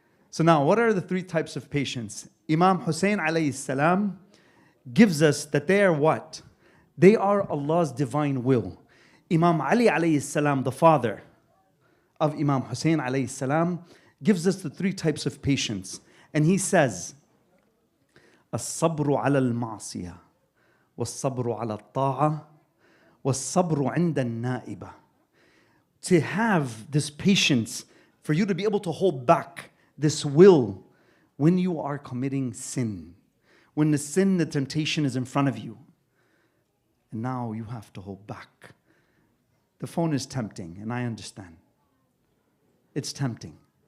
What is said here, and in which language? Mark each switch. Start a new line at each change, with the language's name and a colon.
English: So now, what are the three types of patience? Imam Hussain alayhi salam gives us that they are what? They are Allah's divine will. Imam Ali alayhi salam, the father of Imam Hussain alayhi salam, gives us the three types of patience. And he says,
Arabic: الصبر على المعصية والصبر على الطاعة والصبر عند النائبة.
English: To have this patience, for you to be able to hold back this will when you are committing sin. When the sin, the temptation is in front of you. And now you have to hold back. The phone is tempting, and I understand. It's tempting.